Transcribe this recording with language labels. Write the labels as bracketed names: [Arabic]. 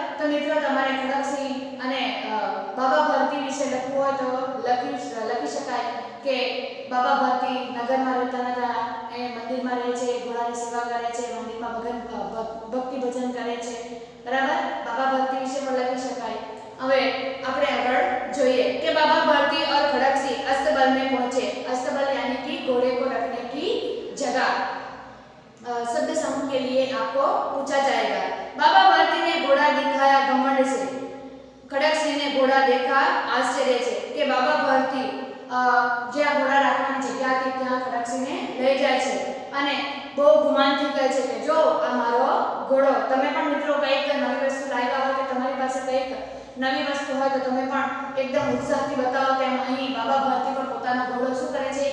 [Gujarati] તો મિત્રો તમારે ખડક સિંહ અને બાબા ભારતી વિશે લખવું હોય તો લખી શકાય કે બાબા ભારતી નગરમાં રહેતા નતા, એ મંદિરમાં રહે છે, ઘોડાની સેવા કરે છે, મંદિરમાં ભક્તિ ભજન કરે છે. બરાબર? બાબા ભારતી વિશે પણ લખી શકાય. હવે આપણે આગળ જોઈએ [Hindi] कि बाबा भारती और खड़क सिंह अस्तबल में पहुंचे. अस्तबल यानी कि घोड़े को रखने की जगह. शब्द समूह के लिए आपको पूछा जाएगा. बाबा भारती ने घोड़ा दिखाया घमंड से. खड़क सिंह ने घोड़ा देखा आश्चर्य से [Gujarati] કે બાબા ભારતી જ્યાં ઘોડા રાખવાની જગ્યા હતી ત્યાં ખડક સિંહને લઈ જાય છે અને બહુ ગુમાનથી કહે છે કે જો આ મારો ઘોડો. તમે પણ મિત્રો કંઈક નવી વસ્તુ લાવ્યા હોય કે તમારી પાસે કંઈક નવી વસ્તુ હોય તો તમે પણ એકદમ ઉત્સાહથી બતાવો તેમ અહીં બાબા ભારતી પણ પોતાનો ઘોડો શું કરે છે?